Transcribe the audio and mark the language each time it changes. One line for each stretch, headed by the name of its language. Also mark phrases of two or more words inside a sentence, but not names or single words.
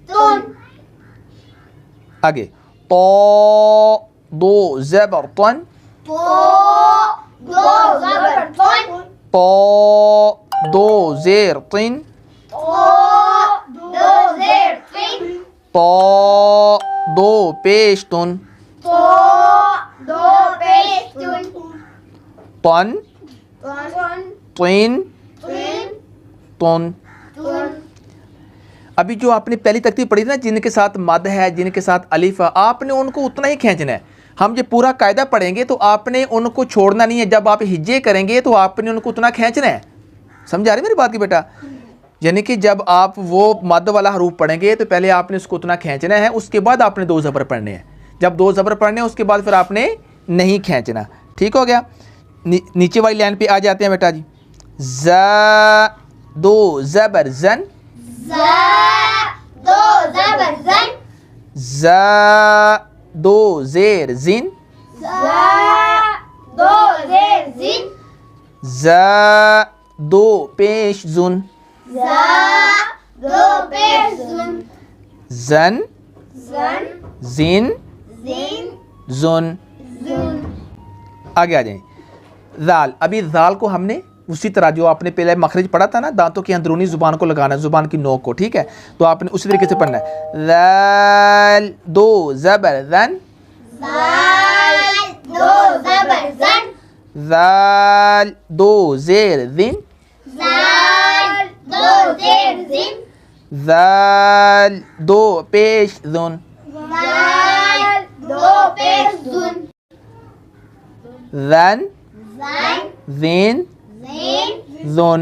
Urdu: آگے تو دو زبر تن تو دو زیر تن تو دو پیش تن تن تن تن. ابھی جو آپ نے پہلی ترتیب پڑھی تھی نا، جن کے ساتھ مد ہے جن کے ساتھ الف ہے، آپ نے ان کو اتنا ہی کھینچنا ہے. ہم یہ پورا قاعدہ پڑھیں گے تو آپ نے ان کو چھوڑنا نہیں ہے. جب آپ ہجے کریں گے تو آپ نے ان کو اتنا کھینچنا ہے. سمجھ آ رہی میری بات کی بیٹا؟ یعنی کہ جب آپ وہ مد والا حروف پڑھیں گے تو پہلے آپ نے اس کو اتنا کھینچنا ہے، اس کے بعد آپ نے دو زبر پڑھنے ہیں. جب دو زبر پڑھنے ہیں اس کے بعد پھر آپ نے نہیں کھینچنا. ٹھیک ہو گیا. نیچے والی لائن پہ آ جاتے ہیں بیٹا جی. ز دو زبر زن ز دو زیر زن ز دو پیش زن زن زن زن. آگے آ جائیں. ذال. ابھی ذال کو ہم نے اسی طرح جو آپ نے پہلے مخرج پڑھا تھا نا، دانتوں کی اندرونی زبان کو لگانا ہے، زبان کی نوک کو. ٹھیک ہے، تو آپ نے اسی طریقے سے پڑھنا ہے. ذال دو زبر ذن ذال دو زیر ذن ذال دو پیش ذن ذن ذن ذن.